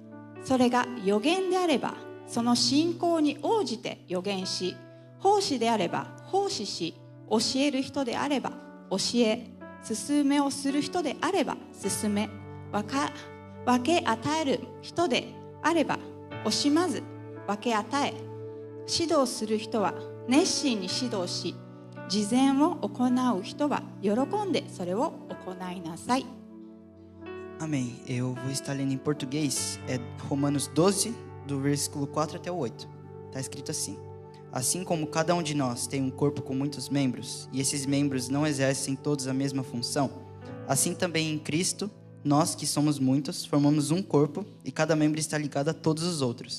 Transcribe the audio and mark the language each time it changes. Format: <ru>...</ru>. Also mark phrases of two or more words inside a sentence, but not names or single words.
<ja>それが預言であればその信仰に応じて預言し、奉仕であれば奉仕し、教える人であれば教え、勧めをする人であれば勧め、分け与える人であれば惜しまず分け与え、指導する人は熱心に指導し、慈善を行う人は喜んでそれを行いなさい。</ja> <pt>Amém. Eu vou estar lendo em português, é Romanos 12, do versículo 4 até o 8. Está escrito assim: Assim como cada um de nós tem um corpo com muitos membros, e esses membros não exercem todos a mesma função, assim também em Cristo, nós que somos muitos, formamos um corpo, e cada membro está ligado a todos os outros.</pt>